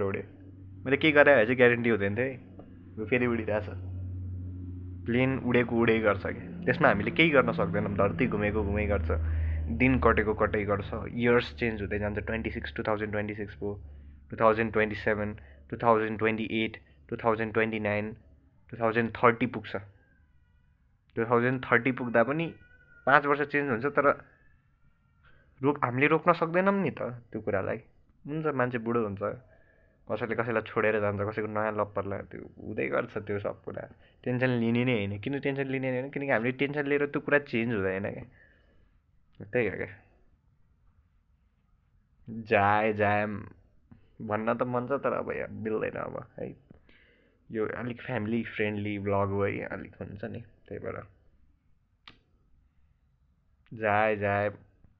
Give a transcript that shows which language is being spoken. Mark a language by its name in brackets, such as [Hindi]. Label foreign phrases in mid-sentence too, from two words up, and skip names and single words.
[Nepali] भएर उड्यो मैले केही गरे भए चाहिँ ग्यारेन्टी हुँदैन थियो है फेरि उडिरहेछ प्लेन उडेको उडै गर्छ कि त्यसमा हामीले केही गर्न सक्दैनौँ धरती घुमेको घुमै गर्छ दिन कटेको कटै गर्छ [English] years change [Nepali] हुँदै जान्छ 2026 भयो 2027 2028 2029 2030 पुग्छ 2030 पुग्दा पनि 5 वर्ष चेन्ज हुन्छ तर हामीले रोक्न सक्दैनौँ नि त त्यो कुरालाई। हुन्छ मान्छे बुढो हुन्छ, कसैले कसैलाई छोडेर जान्छ, कसैको नयाँ लभ पर्ला, त्यो हुँदै गर्छ त्यो सब कुरा। टेन्सन लिने नै होइन। किन टेन्सन लिने होइन? किनकि हामीले टेन्सन लिएर त्यो कुरा चेन्ज हुँदैन क्या। त्यही हो क्या। जाए जाए भन्न त मन छ, तर अब यहाँ मिल्दैन अब है। यो अलिक [English] family friendly vlog [Nepali] हो है, अलिक हुन्छ नि, त्यही भएर जाए जाए